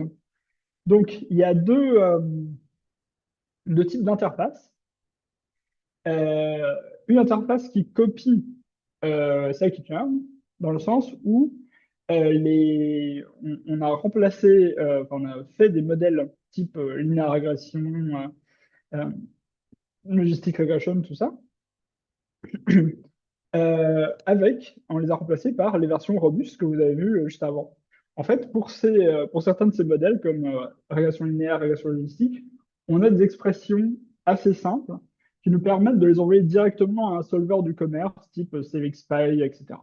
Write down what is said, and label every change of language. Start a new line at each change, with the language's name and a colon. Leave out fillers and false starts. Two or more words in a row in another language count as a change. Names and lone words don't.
French: Donc, il y a deux types d'interfaces. Euh, une interface qui copie celle qui tourne, dans le sens où on a remplacé, enfin, on a fait des modèles type
English: linear regression,
French: euh,
English: logistic regression,
French: tout ça, on les a remplacés par les versions robustes que vous avez vues juste avant. En fait, pour certains de ces modèles, comme régression linéaire, régression logistique, on a des expressions assez simples qui nous permettent de les envoyer directement à un solver du commerce, type CVXPy, etc.